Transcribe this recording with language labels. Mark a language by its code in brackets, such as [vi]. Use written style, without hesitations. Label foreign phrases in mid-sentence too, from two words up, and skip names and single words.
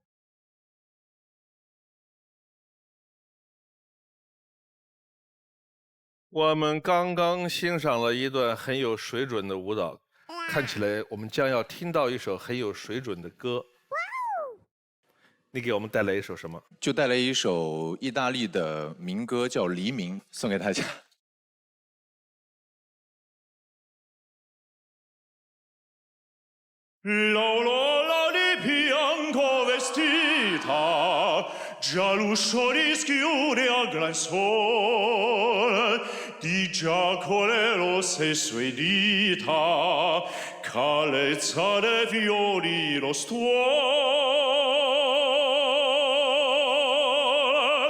[zh] 我们刚刚欣赏了一段很有水准的舞蹈，看起来我们将要听到一首很有水准的歌。你给我们带来一首什么？就带来一首意大利的民歌，叫《黎明》，送给大家。 [it] L'aurora di bianco vestita, già l'uscio rischiude al gran sole, di giaco le rosse sue dita, carezza dei fiori lo stuolo.